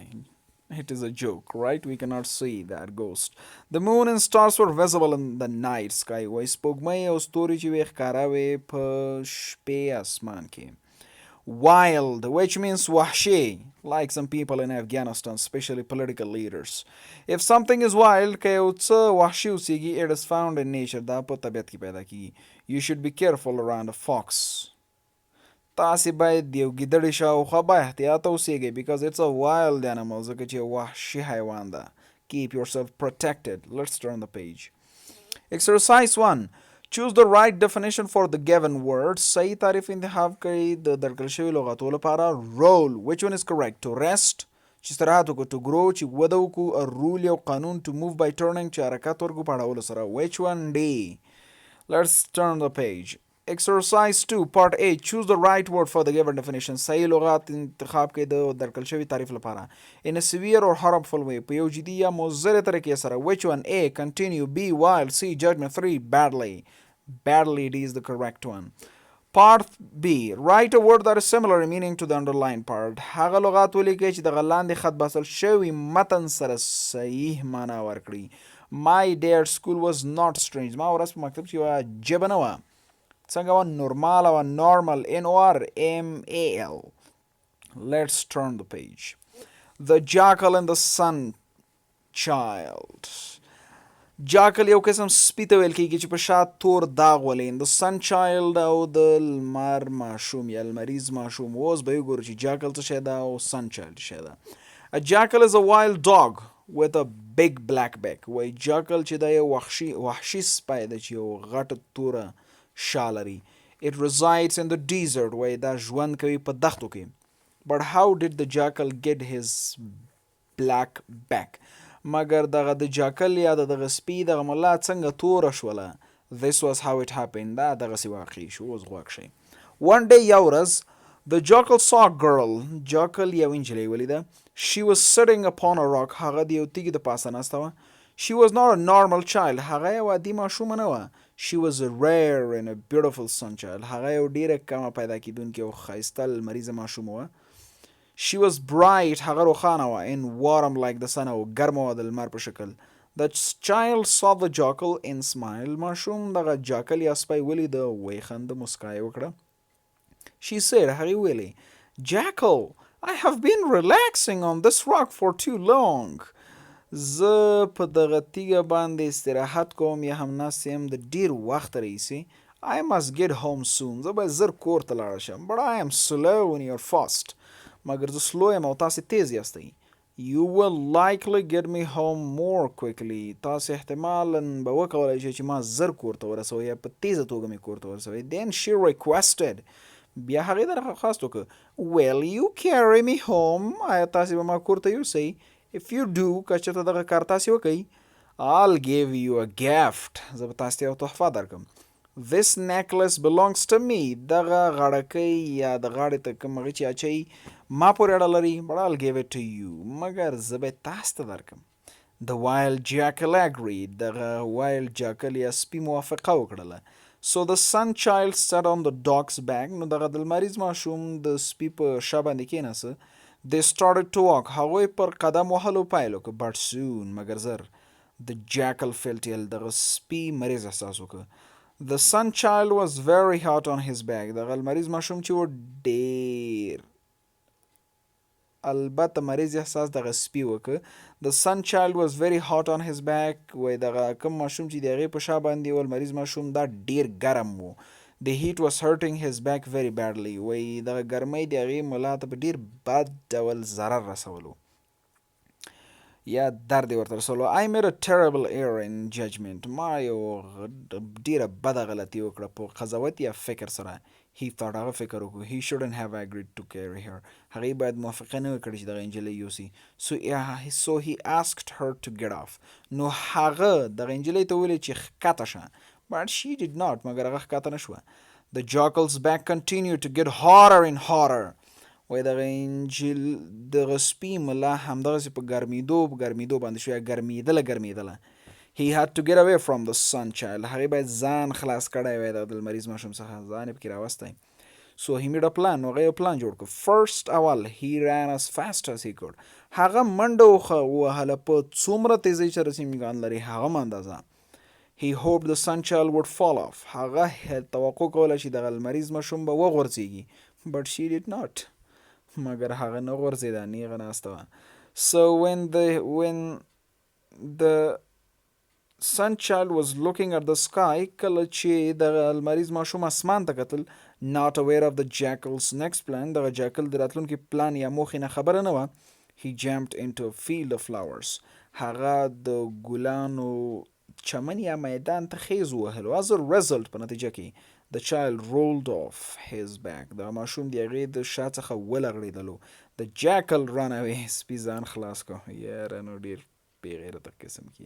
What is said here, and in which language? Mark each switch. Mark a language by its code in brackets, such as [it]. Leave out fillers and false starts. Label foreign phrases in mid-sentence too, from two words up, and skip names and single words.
[en] It is a joke, right? We cannot see that ghost. The moon and stars were visible in the night sky. [ps] وایي سپوږمۍ او ستوري چې وې ښکاره وې په شپې اسمان کې. [en] Wild, which means وحشي, like some people in Afghanistan, especially political leaders. If something is wild, [ps] که یو څه وحشي اوسیږي, [en] it is found in nature. [ps] دا په طبیعت کې پیدا کیږي. [en] You should be careful around a fox. [ps] تاسې باید د یو ګیدړې شاوخوا با احتیاطه اوسیږئ [en] because it's a wild animal [ps] ځکه چې یو وحشي حیوان ده. [en] Keep yourself protected. Let's turn the page. Exercise 1. Choose the right definition for the given word. [ps] صحیح تعریف انتخاب کړئ د درکړل شوي لغاتو لپاره. [en] Roll. Which one is correct? To rest. [ps] چې استراحت وکړو. [en] To grow. [ps] چې وده وکړو. [en] A rule [ps] یو قانون. [en] To move by turning. [ps] چې حرکت ورکړو په اړولو سره. [en] Which one? D. Let's turn the page. Exercise 2, Part A. Choose the right word for the given definition. [ps] صحیح لغات انتخاب کړئ د درکړل شوي تعریف لپاره. [en] In a severe or harmful way. [ps] په یو جدي یا مضرې طریقې سره. [en] Which one? A. Continue. B. Wild. C. Judgment. 3. Badly. Badly, it is the correct one. Part B. Write a word that is similar in meaning to the underlined part. [ps] هغه لغات ولیکئ چې دغه لاندې خط بسل شوي متن سره صحیح معنا ورکړي. [en] My day at school was not strange. [ps] ما ورځ په مکتب کې یوه عجیبه نه وه. څنګه وه؟ نورمال او normal. NORMAL. [en] Let's turn the page. The jackal and the sun child. [ps] jackal یو قسم سپي ته ویل کېږي چې په شا تور داغ ولین. [en] The sun child [ps] او د لمر ماشوم یا لمریز ماشوم. اوس به وګورو چې jackal څه شی ده او [en] sun child [ps] څه شی ده. [en] A jackal is a wild dog with a big black back. [ps] وایي jackal چې دا یو وحشي سپی ده چې یو غټه توره شا لري. [en] It resides in the desert. [ps] وایي دا ژوند کوي په دښتو کې. [en] But how did the jackal get his black back? [ps] مګر دغه د جاکل یا دغه سپي دغه ملا څنګه توره شوله. [en] This was how it happened. [ps] دا دغسې واقع شو. اوس غوږ شئ. [en] One day [ps] یو ورځ [en] the jackal saw a girl. [ps] jackal یو نجلۍ ولیده. [en] She was sitting upon a rock. [ps] هغه د یو تیږې د پاسه ناسته وه. [en] She was not a normal child. [ps] هغه یو عادي ماشومه نه وه. [en] She was a rare and a beautiful sun child. [ps] هغه یو ډېره کمه پیدا کېدونکې او ښایسته لمریزه ماشومه وه. [en] She was bright. [ps] هغه روښانه وه. [en] And warm like the sun. [ps] او ګرمه وه د لمر په شکل. [en] The child saw the jackal and smiled. [ps] ماشوم دغه جاکل یا سپی ولیده ویې خنده مسکا یې وکړه. [en] She said, [ps] هغې ویلې, [en] Jackal, I have been relaxing on this rock for too long. [ps] زه په دغه تیږه باندې استراحت کوم یا هم ناست یم د ډېر وخت راهیسې. [en] I must get home soon. [ps] زه باید زر کور ته لاړه شم. [en] But I am slow and you're fast. [ps] مګر زه سلو یم او تاسې تیز یاستئ. [en] You will likely get me home more quickly. [ps] تاسې احتمالاً به وکولی شئ چې ما زر کور ته ورسوئ یا په تیزه توګه مې کور ته ورسوئ. [en] Then she requested. [ps] بیا هغې درخواست وکړه. [en] Will you carry me home? [ps] آیا تاسې به ما کور ته یوسئ؟ [en] If you do, [ps] که چېرته دغه کار تاسې وکئ, [en] I'll give you a gift. [ps] زه به تاسې ته یو تحفه درکړم. [en] This necklace belongs to me. [ps] دغه غاړکۍ یا د غاړې ته کوم هغې چې اچوي ما پورې اړه لري. [en] But I'll give it to you. [ps] مګر زه به یې تاسې ته درکړم. [en] The wild jackal agreed. دغه wild jackal [ps] یا سپي موافقه وکړله. [en] So the sun child sat on the dog's back. [ps] نو دغه د لمریز ماشوم د سپي په شا باندې کېناسه. [en] They started to walk. [ps] هغوی پر قدم وهلو پیل وکړ. [en] But soon [ps] مګر زر [en] the jackal felt ill. [ps] دغه سپي مریض احساس وکړ. [en] The sun child was very hot on his back. [ps] دغه لمریز ماشوم چې و ډېر البته مریض احساس دغه سپي وکړ. [en] The sun child was very hot on his back. [ps] وای دغه کوم ماشوم چې د هغې په شا باندې و لمریز ماشوم دا ډیر ګرم و. [en] The heat was hurting his back very badly. [ps] وای دغه ګرمۍ د هغې ملا ته په ډیر بد ډول ضرر رسولو یا درد یې ورته رسولو. [en] I made a terrible error in judgment. [ps] ما یو ډیره بده غلطي وکړه په قضاوت یا فکر سره. [en] He thought [ps] هغه فکر وکړو. [en] He shouldn't have agreed to carry her. [ps] هغې باید موافقه نه وي کړې چې دغه نجلۍ یوسي. [en] So he asked her to get off. [ps] نو هغه دغه نجلۍ ته وویلې چې ښکته شه. [en] But she did not. [ps] مګر هغه ښکته نه شوه. [en] The jackal's back continued to get hotter and hotter. [ps] وای دغه سپي ملا همدغسې په ګرمېدو باندې شو یا ګرمېدله. [en] He had to get away from the sun child. [ps] هغې باید ځان خلاص کړی وای د لمریز ماشوم څخه. ځان یې پکې راوستی. [en] So he made a plan. [ps] نو هغه یو پلان جوړ کړ. [en] First اول he ran as fast as he could. [ps] هغه منډه ووهله په څومره تیزۍ چې رسي امکان لري هغه اندازه. [en] He hoped the sun child would fall off. [ps] هغه توقع کوله چې دغه لمریز ماشوم به وغورځېږي. [en] But she did not. [ps] مګر هغه نه غورځېده. نیغه ناسته وه. [en] So when the sun child was looking at the sky, [ps] کله چې دغه لمریز ماشوم اسمان ته کتل, [en] not aware of the jackal's next plan, [ps] دغه جاکل د راتلونکي پلان یا موخې نه خبره نه وه, [en] he jumped into a field of flowers. [ps] هغه د ګلانو چمن یا میدان ته خیز ووهلو. [en] As a result [ps] په نتیجه کې [en] the child rolled off his back. [ps] دغه ماشوم د هغې د شا څخه ولغړېدلو. [en] The jackal ran away. [ps] سپي ځان خلاص کړ. یاره نو ډېر بېغیرته قسم کې.